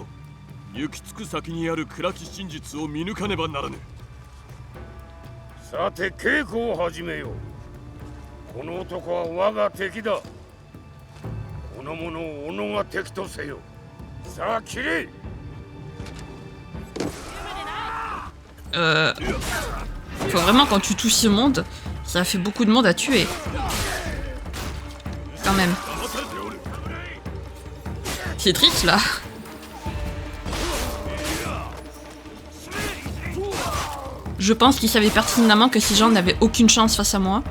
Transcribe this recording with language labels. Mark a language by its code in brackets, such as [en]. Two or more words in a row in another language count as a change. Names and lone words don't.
[ja] 行き着く先にある暗き真実を見抜かねばならぬ。さて稽古を始めよう。この男は我が敵だ。この者を己が敵とせよ。さあ切れ。 [fr] Faut vraiment quand tu touches ce monde, ça fait beaucoup de monde à tuer. Quand même. C'est triste là. Je pense qu'il savait pertinemment que ces gens n'avaient aucune chance face à moi.